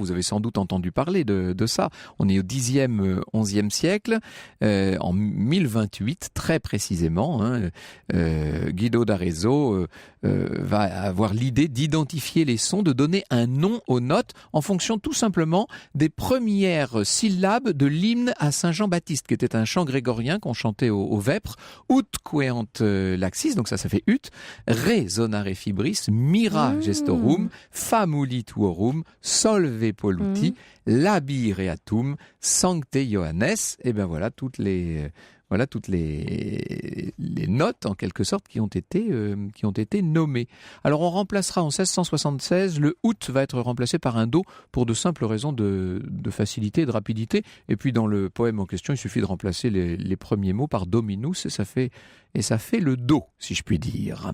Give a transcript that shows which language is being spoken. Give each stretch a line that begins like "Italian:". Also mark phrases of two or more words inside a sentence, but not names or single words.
French: Vous avez sans doute entendu parler de ça. On est au Xe, XIe siècle, en 1028, très précisément. Guido d'Arezzo va avoir l'idée d'identifier les sons, de donner un nom aux notes en fonction tout simplement des premières syllabes de l'hymne à Saint Jean-Baptiste, qui était un chant grégorien qu'on chantait au vêpres.
Latin: Ut queant laxis,
French: donc ça fait
Latin: ut, resonare fibris, mira gestorum, famuli tuorum, solve polluti, labireatum, sancte Johannes.
French: Et ben voilà toutes les notes en quelque sorte qui ont été nommées. Alors on remplacera en 1676, le out va être remplacé par un do pour de simples raisons de facilité et de rapidité. Et puis dans le poème en question, il suffit de remplacer les premiers mots par dominus et ça fait le do, si je puis dire.